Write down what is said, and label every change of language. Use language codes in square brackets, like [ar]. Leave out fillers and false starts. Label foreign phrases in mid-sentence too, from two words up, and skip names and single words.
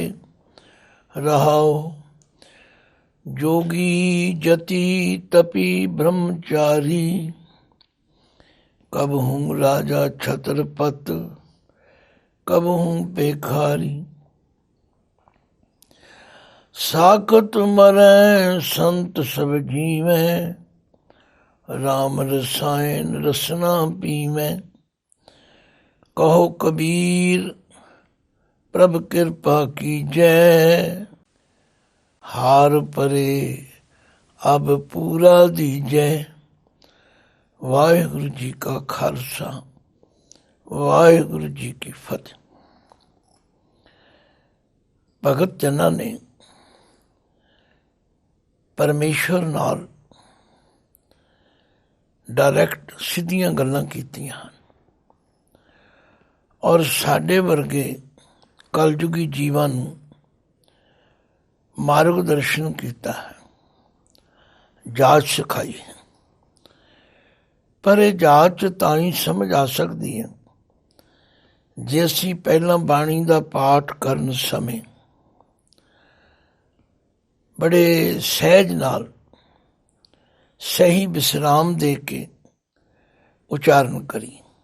[pa] ਰਹਾਓ ਜੋਗੀ ਜਤਿ ਤਪੀ ਬ੍ਰਹਮਚਾਰੀ, ਕਬ ਹੂੰ ਰਾਜਾ ਛਤ੍ਰਪਤ ਕਬ ਹੂੰ ਪੇਖਾਰੀ। ਸਾਖਤ ਮਰੈ ਸੰਤ ਸਬ ਜੀਵੇਂ, ਰਾਮ ਰਸਾਇਨ ਰਸਨਾ ਪੀਵੇਂ। ਕਹੋ ਕਬੀਰ ਪ੍ਰਭ ਕ੍ਰਿਪਾ ਕੀਜੈ, ਹਾਰ ਪਰੇ ਅਬ ਪੂਰਾ ਦੀਜੈ। ਵਾਹਿਗੁਰੂ ਜੀ ਕਾ ਖਾਲਸਾ, ਵਾਹਿਗੁਰੂ ਜੀ ਕੀ ਫਤਿਹ। ਭਗਤ ਜਨਾਂ ਨੇ ਪਰਮੇਸ਼ਵਰ ਨਾਲ ਡਾਇਰੈਕਟ ਸਿੱਧੀਆਂ ਗੱਲਾਂ ਕੀਤੀਆਂ ਹਨ ਔਰ ਸਾਡੇ ਵਰਗੇ ਕਲਯੁਗੀ ਜੀਵਾਂ ਨੂੰ ਮਾਰਗ ਦਰਸ਼ਨ ਕੀਤਾ ਹੈ, ਜਾਚ ਸਿਖਾਈ ਹੈ। ਪਰ ਇਹ ਜਾਚ ਤਾਂ ਹੀ ਸਮਝ ਆ ਸਕਦੀ ਹੈ ਜੇ ਅਸੀਂ ਪਹਿਲਾਂ ਬਾਣੀ ਦਾ ਪਾਠ ਕਰਨ ਸਮੇਂ ਬੜੇ ਸਹਿਜ ਨਾਲ ਸਹੀ ਵਿਸਰਾਮ ਦੇ ਕੇ ਉਚਾਰਨ ਕਰੀਏ।